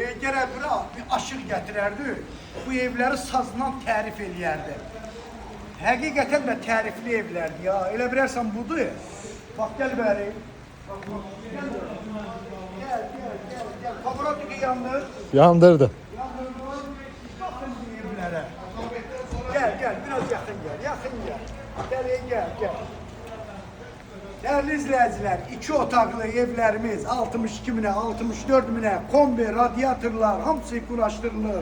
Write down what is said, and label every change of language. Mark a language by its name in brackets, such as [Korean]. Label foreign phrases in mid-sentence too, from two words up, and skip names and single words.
[Azerbaijani] Gərək bura bir aşıq gətirərdi. Bu evləri sazla tərif eləyərdi. Həqiqətən də tərifli evlərdir ya. Elə bilərsən budur. Bax gəl bəri. Bax, gəl. [Turkish] Gel. Kameradaki yandır. [Azerbaijani] Yandırdı. [Turkish] Bakın bu evlere. Gel, biraz yakın gel. Gel. Değerli izleyiciler, 2 otaklı evlerimiz 62 bine, 64 bine, kombi, radyatörler, [Azerbaijani] hamısı kuraşdırılır.